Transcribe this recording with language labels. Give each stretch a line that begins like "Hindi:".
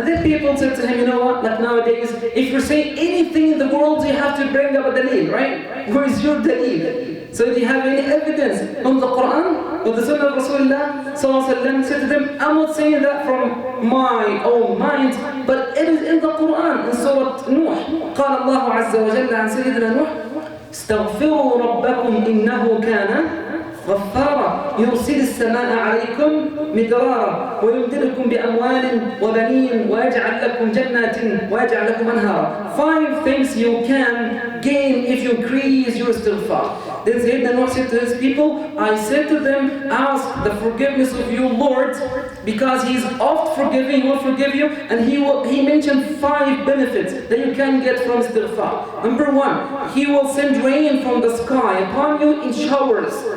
English: And then people said to him, you know what, like nowadays, if you're saying anything in the world, you have to bring up a dalil, right? Where is your dalil? So do you have any evidence from the Quran or the Sunnah of Rasulullah sallallahu alaihi wasallam? Said to them, I'm not saying that from my own mind, but it is in the Quran, in Surah Nuh.
Arabic: قال الله عز وجل عن سيدنا نوح استغفروا ربكم إنه كان غفارا يرسل السماء عليكم مدرارا ويمددكم بأموال وبنين ويجعل لكم جنات ويجعل لكم أنهارا.
English: 5 things you can gain if you increase your istighfar. Then Sayyidina Nuh said to his people, I said to them, ask the forgiveness of your Lord, because He is oft forgiving, He will forgive you, and He mentioned 5 benefits that you can get from istighfar. Number 1, He will send rain from the sky upon you in showers.